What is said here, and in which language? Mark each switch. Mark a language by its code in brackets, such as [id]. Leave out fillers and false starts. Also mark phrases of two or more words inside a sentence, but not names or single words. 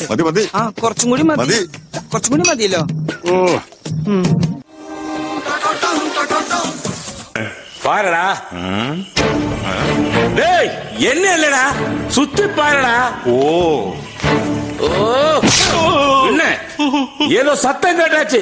[ml] മതി ആ കുറച്ചും കൂടി മതി. കുറച്ചും കൂടി മതിയല്ലോ. [ta] பாருடா. டேய் என்ன இல்லடா சுத்தி பாருடா. ஓ என்ன ஏதோ சத்தம் கேட்டாச்சு.